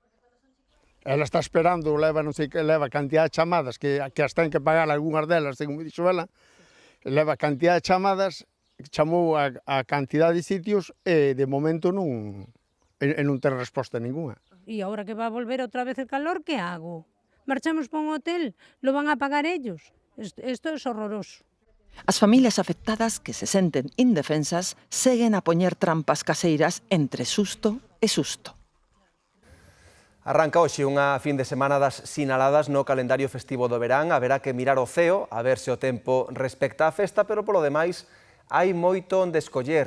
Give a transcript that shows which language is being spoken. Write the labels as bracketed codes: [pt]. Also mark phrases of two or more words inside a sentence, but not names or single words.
[gl] Ela está esperando, leva cantidad de chamadas, que as ten que pagar algunhas delas, según me dixo ela, leva cantidad de chamadas, chamou a cantidad de sitios e de momento non ten resposta ninguna. E agora que va a volver outra vez [es] el calor, [gl] que hago? [es] Marchamos para un hotel, lo van a pagar ellos. Esto es horroroso. [gl] As familias afectadas que se senten indefensas seguen a poñer trampas caseiras entre susto e susto. Arranca hoxe unha fin de semana das sinaladas no calendario festivo do verán. Haberá que mirar o ceo a ver se o tempo respecta a festa, pero polo demais hai moito onde escoller.